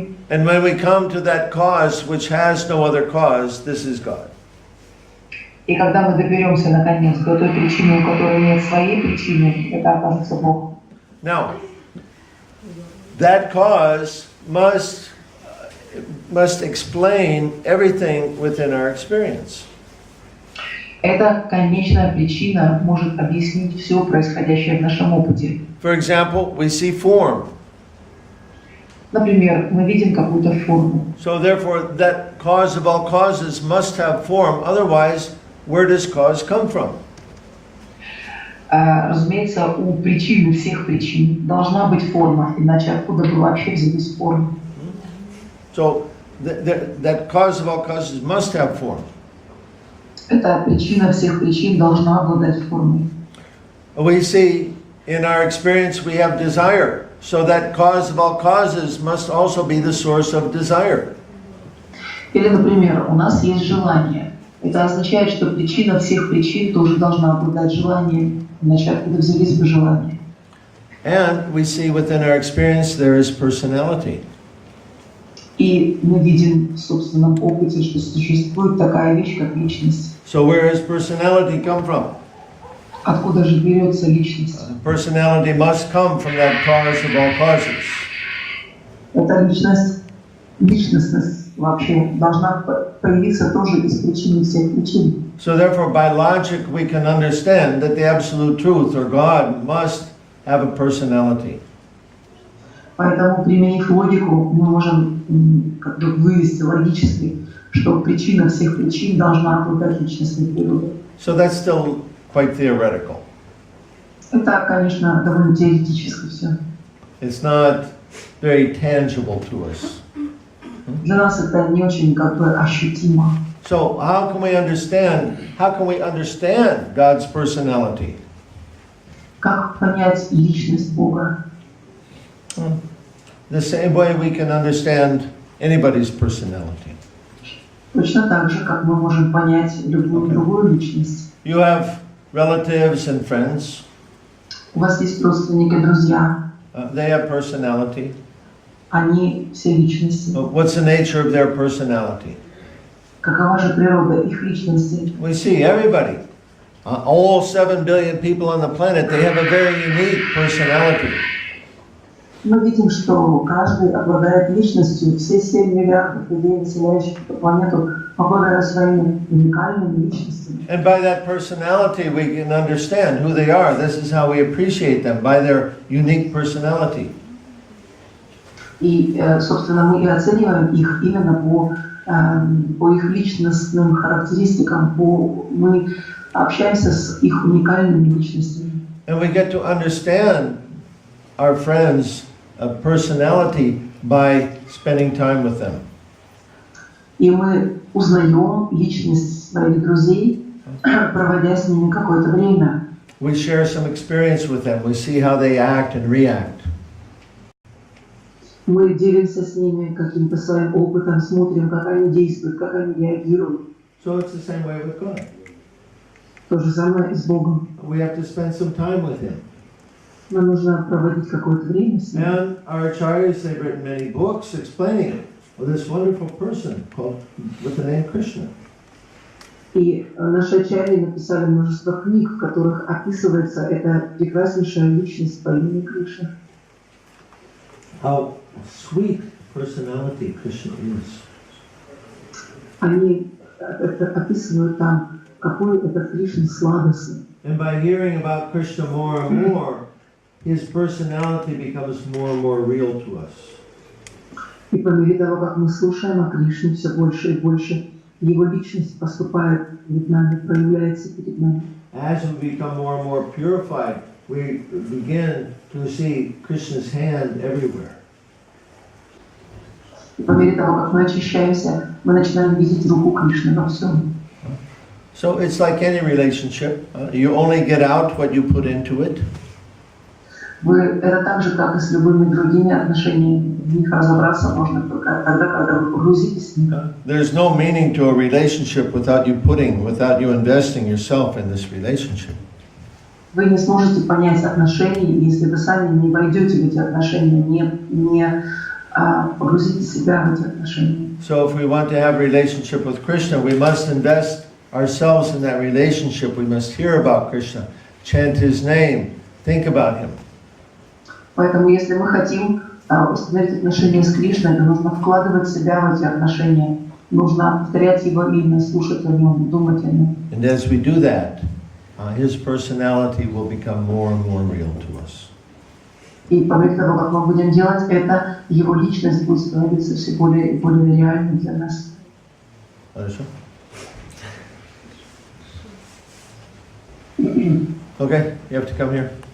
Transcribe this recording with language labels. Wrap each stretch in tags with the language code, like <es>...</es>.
<en>And when we come to that cause which has no other cause, this is God.</en> <ru>И когда мы доберемся наконец до той причины, у которой нет своей причины, это окажется Бог.</ru> <en>Now, that cause must explain everything within our experience.</en> <ru>Эта конечная причина может объяснить все происходящее в нашем опыте.</ru> <en>For example, we see form.</en> <ru>Например, мы видим какую-то форму.</ru> <en>So therefore, that cause of all causes must have form. Otherwise, where does cause come from?</en> <ru>Разумеется, у причины всех причин должна быть форма, иначе откуда бы вообще взялись формы?</ru> <en>So that cause of all causes must have form.</en> <ru>Эта причина всех причин должна обладать формой.</ru> <en>We see in our experience we have desire. So that cause of all causes must also be the source of desire.</en> <ru>Или, например, у нас есть желание. Это означает, что причина всех причин тоже должна обладать желанием, иначе откуда взялись бы желания.</ru> <en>And we see within our experience there is personality.</en> <ru>И мы видим в собственном опыте, что существует такая вещь, как личность.</ru> <en>So where does personality come from?</en> <ru>Откуда же берется личность?</ru> <en>Personality must come from that cause of all causes.</en> <ru>Эта личностность вообще должна появиться тоже из причины всех причин.</ru> <en>So therefore, by logic, we can understand that the absolute truth, or God, must have a personality.</en> <ru>Поэтому, применив логику, мы можем как бы вывести логически, что причина всех причин должна обладать личностной природой.</ru> <en>So that's still quite theoretical.</en> <ru>Это, конечно, довольно теоретически все.</ru> <en>It's not very tangible to us.</en> <ru>Для нас это не очень как бы ощутимо.</ru> <en>So how can we understand God's personality?</en> <ru>Как понять личность Бога?</ru> <en>The same way we can understand anybody's personality.</en> <ru>Точно так же, как мы можем понять любую другую личность.</ru> <en>You have relatives and friends.</en> <ru>У вас есть родственники, друзья.</ru> <en>They have personality.</en> <ru>Они все личности.</ru> <en>What's the nature of their personality?</en> <ru>Какова же природа их личности?</ru> <en>We see everybody. All 7 billion people on the planet, they have a very unique personality.</en> <ru>Мы видим, что каждый обладает личностью, все 7 миллиардов людей, населяющих эту планету, обладают своими уникальными личностями.</ru> <en>And by that personality we can understand who they are. This is how we appreciate them, by their unique personality.</en> <ru>И, собственно, мы и оцениваем их именно по их личностным характеристикам, мы общаемся с их уникальными личностями.</ru> <en>And we get to understand our friends' personality by spending time with them.</en> <ru>И мы узнаем личность своих друзей, проводя с ними какое-то время.</ru> <en>We share some experience with them. We see how they act and react.</en> <ru>Мы делимся с ними каким-то своим опытом, смотрим, как они действуют, как они реагируют.</ru> <en>So it's the same way with God.</en> <ru>То же самое и с Богом.</ru> <en>We have to spend some time with Him.</en> <ru>Нам нужно проводить какое-то время с Ним.</ru> <en>And our acharyas, they've written many books explaining this wonderful person called with the name Krishna.</en> <ru>И наши ачарьи написали множество книг, в которых описывается эта прекраснейшая личность по имени Кришна.</ru> <en>How sweet personality Krishna is.</en> <ru>Они описывают там, какой это Кришна сладостный.</ru> <en>And by hearing about Krishna more and more, his personality becomes more and more real to us.</en> <ru>И по мере того, как мы слушаем о Кришне все больше и больше, его личность поступает перед нами, проявляется перед нами.</ru> <en>As we become more and more purified, we begin to see Krishna's hand everywhere.</en> <ru>И по мере того, как мы очищаемся, мы начинаем видеть руку Кришны во всем.</ru> <en>So it's like any relationship. You only get out what you put into it.</en> <ru>Это так же, как и с любыми другими отношениями. В них разобраться можно только тогда, когда вы погрузитесь в них.</ru> <en>There's no meaning to a relationship without you investing yourself in this relationship.</en> <ru>Вы не сможете понять отношения, если вы сами не войдете в эти отношения, не погрузите себя в эти отношения.</ru> <en>So if we want to have a relationship with Krishna, we must invest ourselves in that relationship. We must hear about Krishna, chant His name, think about Him.</en> <ru>Поэтому, если мы хотим установить отношения с Кришной, то нужно вкладывать себя в эти отношения. Нужно повторять Его имя, слушать о Нем, думать о Нем.</ru> <en>And as we do that, His personality will become more and more real to us.</en> <ru>И по мере того, как мы будем делать это, Его личность будет становиться все более и более реальной для нас. Хорошо?</ru> <en>Okay, you have to come here.</en>